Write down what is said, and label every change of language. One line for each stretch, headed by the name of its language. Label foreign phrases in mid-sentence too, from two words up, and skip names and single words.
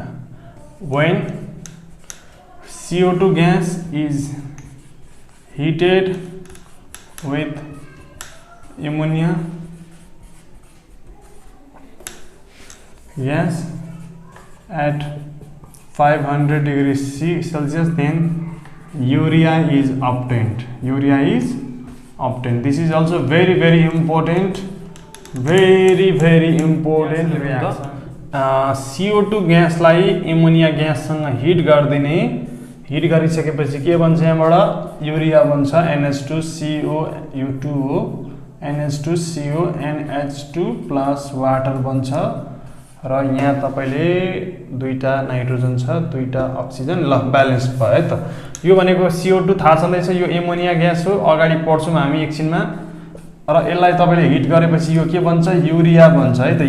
English: When CO2 gas is heated with ammonia gas at 500 degrees Celsius, then urea is obtained. Urea is obtained. This is also very important. Very important reaction.
Nepali: CO2 ग्यासलाई एमोनिया ग्याससँग हिट गरिदिने। हिट गरिसकेपछि के बन्छ? यहाँबाट युरिया बन्छ NH2CO U2O NH2CO NH2
English: plus water
Nepali: बन्छ र यहाँ तपाईले दुईटा नाइट्रोजन छ, दुईटा अक्सिजन। ल ब्यालेन्स भयो है त। यो भनेको CO2 थाहा छँदैछ, यो एमोनिया ग्यास हो। अगाडि पढ्छौँ हामी एकछिनमा। र यसलाई तपाईले हिट गरेपछि यो के बन्छ? युरिया बन्छ है त।